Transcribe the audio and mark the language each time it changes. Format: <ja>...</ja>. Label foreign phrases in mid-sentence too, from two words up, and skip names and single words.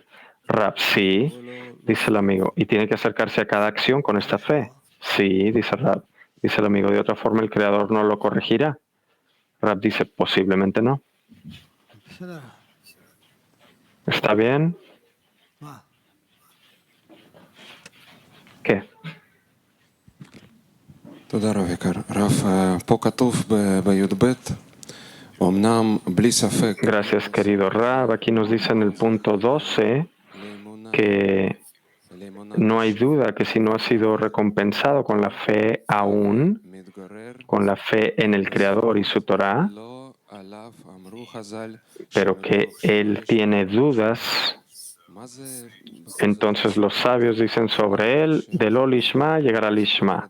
<es>Rab, sí, dice el amigo, y tiene que acercarse a cada acción con esta fe. Sí, dice Rab. Dice el amigo, de otra forma el Creador no lo corregirá. Rab dice, posiblemente no. ¿Está bien? ¿Qué?</es> <he>תודה רב יקר. רב, פה כתוב בי"ב, אמנם בלי ספק.</he> <es>Gracias, querido Rab. Aquí nos dice en el punto 12 que no hay duda que si no ha sido recompensado con la fe aún, con la fe en el Creador y su Torah, pero que él tiene dudas, entonces los sabios dicen sobre él, de</es> <he>לא לשמה</he> <es>llegará al lishma.</es>